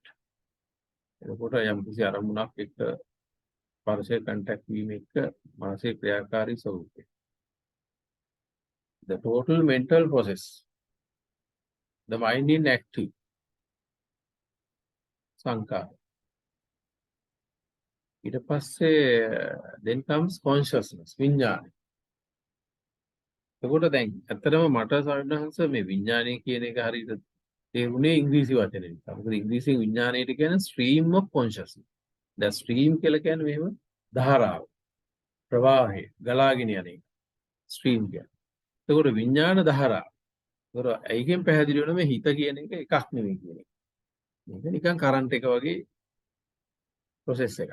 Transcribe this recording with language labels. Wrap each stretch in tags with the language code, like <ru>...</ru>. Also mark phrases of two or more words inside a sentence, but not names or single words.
<si>එතකොට යම් කිසි අරමුණක් එක්ක ස්පර්ශය contact වීම එක්ක මානසික ක්‍රියාකාරී ස්වરૂපය.</si> <en>The total mental process, the mind in active,</en> <si>සංකාර. ඊට පස්සේ</si> <en>then comes consciousness,</en> <si>විඥානය. එතකොට දැන් ඇත්තටම මට සාමාන්‍යංශ මේ විඥානය කියන එක හරියට තේරුනේ ඉංග්‍රීසි වචනේ නිසා. මොකද ඉංග්‍රීසියෙන් විඥානයට කියන්නේ</si> <en>stream of consciousness.</en> <si>දැන් stream කියලා කියන්නේ මෙහෙම ධාරාව, ප්‍රවාහය, ගලාගෙන යන එක. stream කියන්නේ. එතකොට විඥාන ධාරාව. ඒතකොට ඒකෙන් පැහැදිලි වෙනවා මේ හිත කියන එක එකක් නෙවෙයි කියන එක. මේක නිකන් කරන්ට් එක වගේ process එකක්.</si>